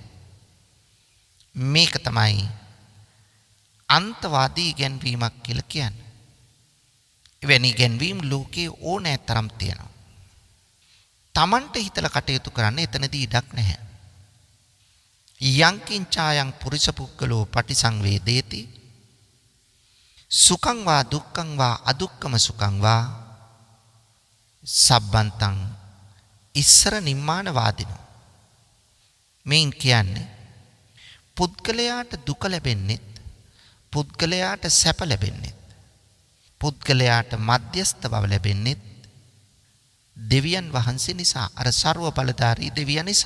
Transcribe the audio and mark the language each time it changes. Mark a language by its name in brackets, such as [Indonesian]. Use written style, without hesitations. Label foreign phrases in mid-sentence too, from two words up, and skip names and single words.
[Sinhala] මේක තමයි අන්තවාදී ඉගැන්වීමක් කියලා කියන්නේ. එවැනි ඉගැන්වීම් ලෝකේ ඕනෑ තරම් තියෙනවා. තමන්ට හිතලා කටයුතු කරන්න එතනදී ඉඩක් නැහැ. [Pali] යංකින්චායන් පුරිස පුද්ගලෝ පටිසංවේදේති සුඛං වා දුක්ඛං වා අදුක්ඛම සුඛං වා සබ්බන්තං ඉස්සර නිම්මානවාදිනෝ. [Sinhala] මේන් කියන්නේ පුද්ගලයාට දුක ලැබෙන්නේ, පුද්ගලයාට සැප ලැබෙන්නේ, පුද්ගලයාට මධ්‍යස්ථ බව ලැබෙන්නේ දෙවියන් වහන්සේ නිසා, අර ਸਰව බලධාරී දෙවියන් නිසා.